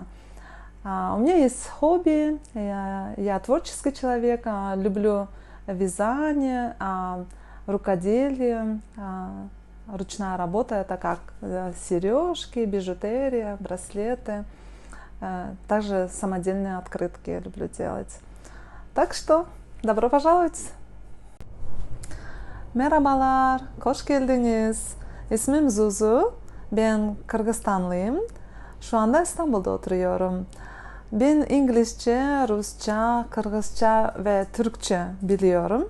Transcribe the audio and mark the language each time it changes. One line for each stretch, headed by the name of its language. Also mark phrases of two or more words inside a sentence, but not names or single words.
Russian: У меня есть хобби, я творческий человек, люблю вязание, рукоделие, ручная работа, это как сережки, бижутерия, браслеты, также самодельные открытки я люблю делать. Так что добро пожаловать!
Turkish: Merhabalar, hoş geldiniz. İsmim Zuzu, ben Kırgızstanlıyım. Şu anda İstanbul'da oturuyorum. Ben İngilizce, Rusça, Kırgızca ve Türkçe biliyorum.